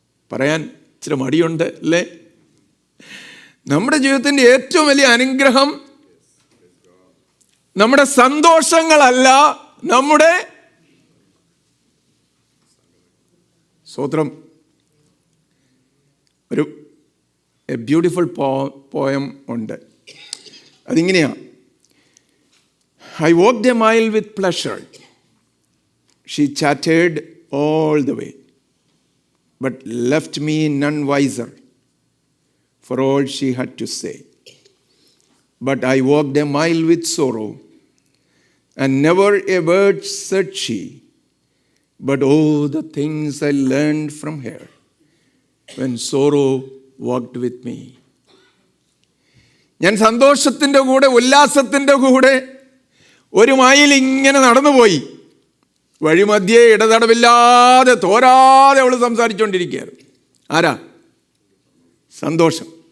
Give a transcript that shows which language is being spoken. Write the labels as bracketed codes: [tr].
[ml] പറയാൻ ഇച്ചിരി മടിയുണ്ട് അല്ലേ? നമ്മുടെ ജീവിതത്തിൻ്റെ ഏറ്റവും വലിയ അനുഗ്രഹം നമ്മുടെ സന്തോഷങ്ങളല്ല, നമ്മുടെ സ്തോത്രം. ഒരു [en] beautiful poem [ml] ഉണ്ട്, അതിങ്ങനെയാ: [en] I walked a mile with pleasure. She chatted all the way, but left me none wiser for all she had to say. But I walked a mile with sorrow, and never a word said she. But oh, the things I learned from her when sorrow walked with me. [ml] ഞാൻ സന്തോഷത്തിൻ്റെ കൂടെ, ഉല്ലാസത്തിൻ്റെ കൂടെ ഒരു mile ഇങ്ങനെ നടന്നുപോയി. വഴിമധ്യേ ഇടതടവില്ലാതെ തോരാതെ അവൾ സംസാരിച്ചുകൊണ്ടിരിക്കുകയായിരുന്നു. ആരാ? സന്തോഷം.